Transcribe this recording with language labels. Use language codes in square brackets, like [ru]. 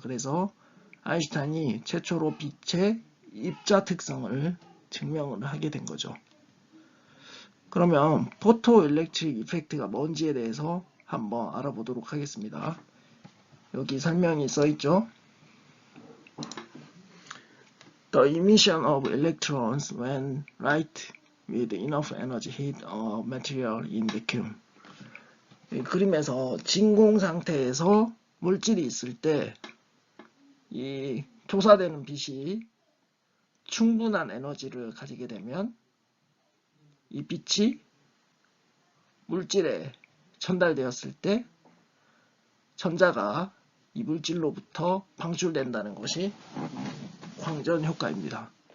[ko] 그래서 아인슈타인이 최초로 빛의 입자 특성을 증명을 하게 된 거죠. 그러면 포토엘렉트릭 이펙트가 뭔지에 대해서 한번 알아보도록 하겠습니다. 여기 설명이 써있죠. [en] The emission of electrons when light with enough energy hit a material in vacuum. [ko] 이 그림에서 진공 상태에서 물질이 있을 때 이 조사되는 빛이 충분한 에너지를 가지게 되면 이 빛이 물질에 전달되었을 때 전자가 이 물질로부터 방출된다는 것이 광전 효과입니다.